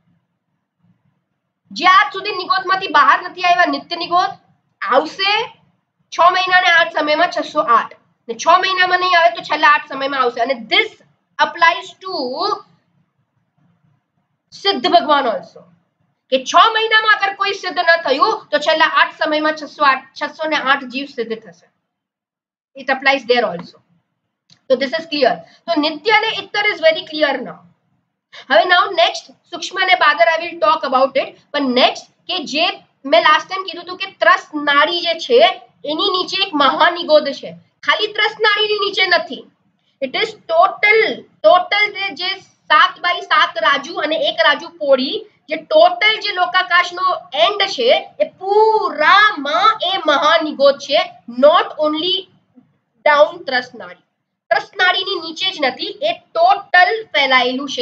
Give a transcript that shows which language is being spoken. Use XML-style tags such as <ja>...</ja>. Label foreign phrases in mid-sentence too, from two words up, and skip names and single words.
<gu>જે આજ સુધી નિગોદમાંથી બહાર નથી આવ્યા, નિત્ય નિગોદ આવશે 6 મહિના અને 8 સમયમાં 608, ને 6 મહિનામાં નહીં આવે તો છેલ્લા 8 સમયમાં આવશે. અને</gu> <en>this applies to</en> <gu>સિદ્ધ ભગવાન ઓલ્સો, કે 6 મહિનામાં અગર કોઈ સિદ્ધ ન થયું તો છેલ્લા 8 સમયમાં 608 જીવ સિદ્ધ થશે.</gu> <en>It applies there also. So this is clear. So nitya and ittar is very clear now.</en> <gu>હવે</gu> <en>now next</en> <gu>સૂક્ષ્મ અને બાદર</gu> <en>I will talk about it.</en> <gu>પણ next કે જે મેં</gu> <en>last time</en> <gu>કીધું હતું કે ત્રસ નાડી જે છે એની નીચે એક મહાનિગોદ છે. ખાલી ત્રસ નાડીની નીચે નથી.</gu> <en>It is total</en> <gu>જે 7x7 રાજુ અને એક રાજુ પોળી, જે ટોટલ જે લોકાકાશનો એન્ડ છે એ પૂરામાં એ મહાનિગોદ છે.</gu> <en>not only down</en> <gu>ત્રસનાડી, ત્રસનાડીની નીચે જ નથી, એ ટોટલ ફેલાયેલું છે.</gu>